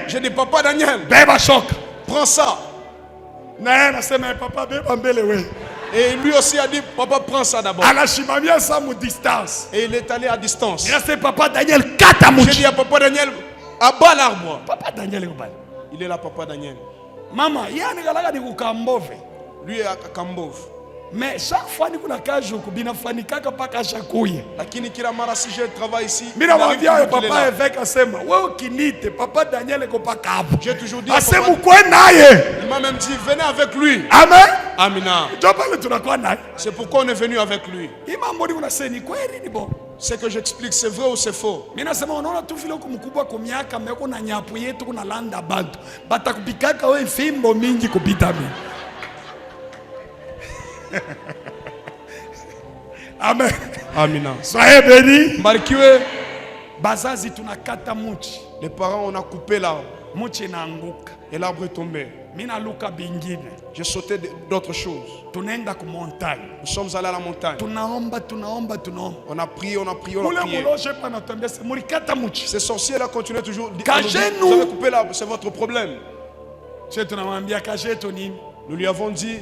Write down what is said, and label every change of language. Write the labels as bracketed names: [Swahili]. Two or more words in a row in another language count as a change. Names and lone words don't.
[French] J'ai dit, Papa Daniel, prends ça. Et lui aussi a dit, papa, prends ça d'abord. Et il est allé à distance. J'ai dit à Papa Daniel, abat l'arbre. Il est là, Papa Daniel. Lui est à Kambov. Mais chaque fois que nous avons [Swahili] lakini kila mara [French] si je travaille ici, j'ai toujours dit, il m'a même dit, venez avec lui. Amen. [Swahili] Amina. [French] C'est pourquoi on est venu avec lui. Ce que j'explique, c'est vrai ou c'est faux? Amen. [Swahili] Amina. [French] Soyez bénis. [Swahili] Mbarikiwe. Bazazi tunakata muchi. [French] Les parents, on a coupé l'arbre. [Swahili] Muchi naanguka. [French] Et l'arbre est tombé. [Swahili] Mina luka bingine. [French] J'ai sauté d'autres choses. [Swahili] Tunaenda ku montagne. [French] Nous sommes allés à la montagne. [Swahili] Tunaomba. [French] On a prié. Ces sorciers là continuent toujours. Vous avez coupé l'arbre, c'est votre problème. Nous lui avons dit,